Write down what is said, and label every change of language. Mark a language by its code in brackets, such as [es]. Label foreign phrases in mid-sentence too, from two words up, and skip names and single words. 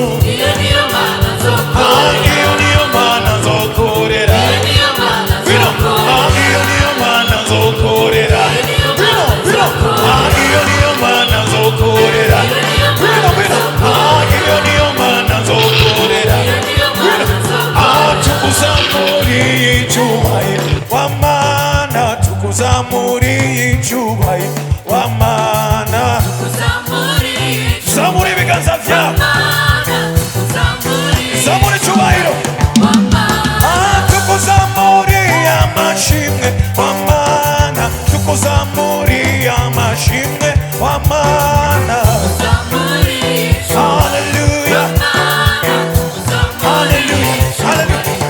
[sw] hiyo niyo maana zokorera, hiyo niyo maana zokorera, hiyo niyo maana hiyo zokorera, niyo maana zokorera, hiyo niyo maana zokorera, hiyo niyo maana zokorera, [rw] tukuzamuri icyubahiro w'Imana, tukuzamuri icyubahiro w'Imana, zamura ibiganza byawe, zamura icyubahiro, tukuzamuri amashimwe w'Imana, tukuzamuri amashimwe w'Imana, hallelujah, hallelujah, hallelujah.